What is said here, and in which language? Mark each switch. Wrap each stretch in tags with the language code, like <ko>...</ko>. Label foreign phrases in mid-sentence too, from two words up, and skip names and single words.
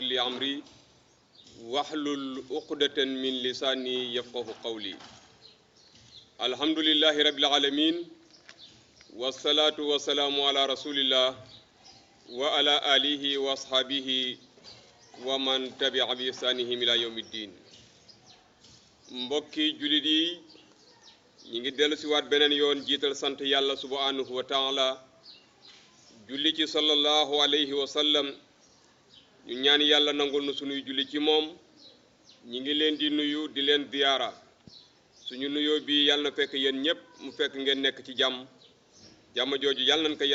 <ar>لي أمري واحلل عقدة من لساني يفقه قولي الحمد لله رب العالمين والصلاة والسلام على رسول الله وعلى آله وأصحابه ومن تبع بإحسانهم إلى يوم الدين</ar> <wo>mbokki julit yi ñi ngi dellu ci waat beneen yoon jiital sant yàlla</wo> <ar>سبحانه وتعالى</ar> <wo>julli ci</wo> <ar>صلى الله عليه وسلم</ar> <wo>ñu ñaan yàlla nangul nu sunuy julli ci moom ñi ngi leen di nuyu di leen ziyaara suñu nuyoo bi yàlla na fekk yéen ñépp mu fekk ngeen nekk ci jàmm jàmm jooju yàlla nañ ko</wo>